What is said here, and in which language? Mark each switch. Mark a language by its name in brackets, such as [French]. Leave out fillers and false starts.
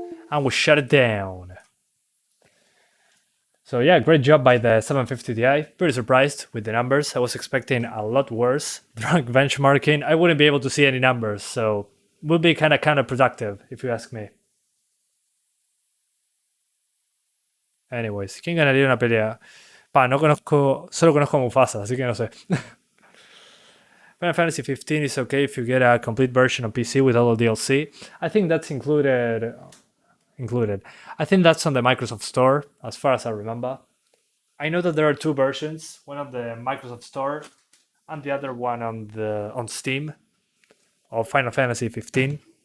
[English] And we shut it down. So yeah, great job by the 750 Ti. Pretty surprised with the numbers. I was expecting a lot worse. Drunk benchmarking, I wouldn't be able to see any numbers, so would be kind of counterproductive, if you ask me. [Spanish] Anyways, ¿quién ganaría una pelea? No conozco, solo conozco a Mufasa, así que no sé. [English] Final Fantasy 15 is okay if you get a complete version on PC with all the DLC. I think that's included. I think that's on the Microsoft Store, as far as I remember. I know that there are two versions, one on the Microsoft Store and the other one on Steam of Final Fantasy 15.